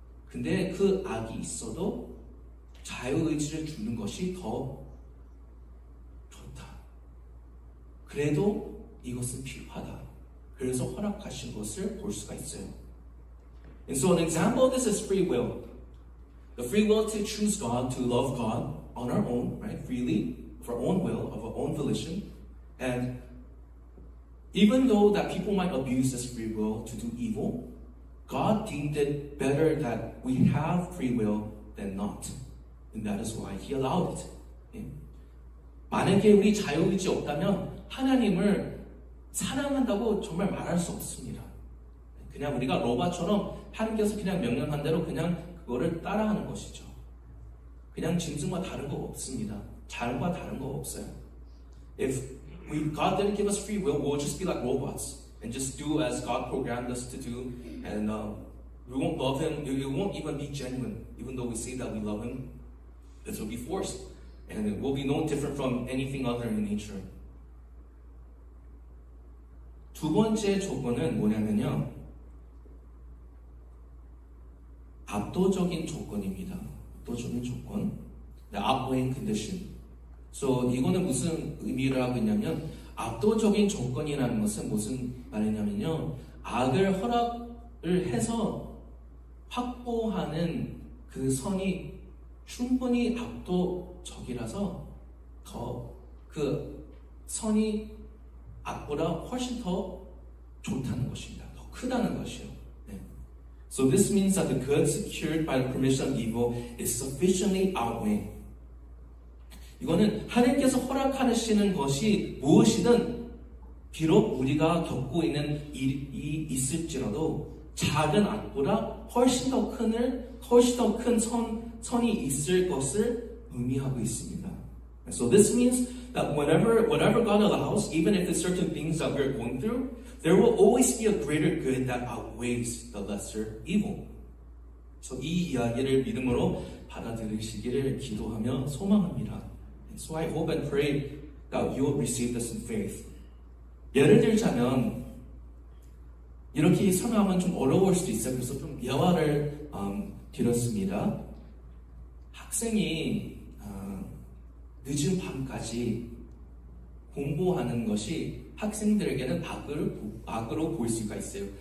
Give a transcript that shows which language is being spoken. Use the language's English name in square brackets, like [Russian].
[Korean] 근데 그 악이 있어도 자유의지를 주는 것이 더 좋다. 그래도 이것은 필요하다. 그래서 허락하신 것을 볼 수가 있어요. [English] And so an example of this is free will. The free will to choose God, to love God on our own, right? Freely, of our own will, of our own volition. And even though that people might abuse this free will to do evil, God deemed it better that we have free will than not. And that is why He allowed it. [Korean] 만약에 우리 자유의지 없다면 하나님을 사랑한다고 정말 말할 수 없습니다. 그냥 우리가 로봇처럼 하나님께서 그냥 명령한 대로 그냥 그거를 따라하는 것이죠. 그냥 짐승과 다른 거 없습니다. 자연과 다른 거 없어요. [English] If God didn't give us free will, we'll just be like robots and just do as God programmed us to do, and we won't love Him. It won't even be genuine, even though we say that we love Him. This will be forced, and it will be no different from anything other in nature. [Korean] 두 번째 조건은 뭐냐면요, 압도적인 조건입니다. 압도적인 조건, [English] the outweighing condition. [Korean] So 이거는 무슨 의미를 하고 있냐면, 압도적인 조건이라는 것은 무슨 말이냐면요, 악을 허락을 해서 확보하는 그 선이 충분히 압도적이라서 더 그 선이 악보다 훨씬 더 좋다는 것입니다. 더 크다는 것이요. 네. [English] So this means that the good secured by the permission of evil is sufficiently outweighing. [Korean] 이거는 하나님께서 허락하시는 것이 무엇이든 비록 우리가 겪고 있는 일이 있을지라도 작은 악보다 훨씬 더 큰 선이 있을 것을 의미하고 있습니다. [English] So this means that whatever God allows, even if it's certain things that we're going through, there will always be a greater good that outweighs the lesser evil. [Korean] So 이 이야기를 믿음으로 받아들이시기를 기도하며 소망합니다. [English] So I hope and pray that you will receive this in faith. [Korean] 예를 들자면 이렇게 설명하면 좀 어려울 수도 있어요. 그래서 좀 예화를 드렸습니다. 학생이 늦은 밤까지 공부하는 것이 학생들에게는 악으로 보일 수가 있어요.